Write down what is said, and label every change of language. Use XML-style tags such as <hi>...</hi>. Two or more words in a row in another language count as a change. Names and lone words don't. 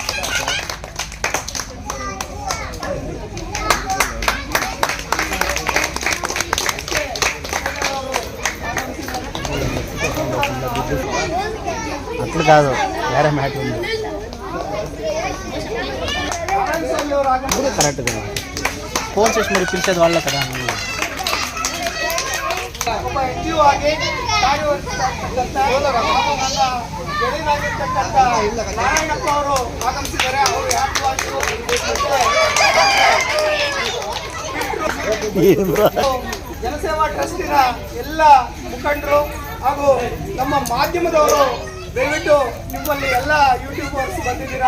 <te>అట్లు కాదు వేరే మ్యాట్ ఉంది కరెక్ట్గా ఫోన్ చేసి మరి పిలిచేది వాళ్ళే కదా.</te> <kn>ಒಬ್ಬ NGO ಆಗಿ ಕಾರ್ಯನಿರ್ವಹಿಸಿರ್ತಕ್ಕಂಥ ಗೆಳೆಯರಾಗಿರ್ತಕ್ಕಂಥ ನಾರಾಯಣಪ್ಪ ಅವರು ಆಗಮಿಸಿದ್ದಾರೆ. ಅವರು ಜನಸೇವಾ ಟ್ರಸ್ಟಿನ ಎಲ್ಲ ಮುಖಂಡರು ಹಾಗೂ ನಮ್ಮ ಮಾಧ್ಯಮದವರು ದಯವಿಟ್ಟು ನಿಮ್ಮಲ್ಲಿ ಎಲ್ಲ ಯೂಟ್ಯೂಬರ್ಸ್ ಬಂದಿದ್ದೀರಾ.</kn>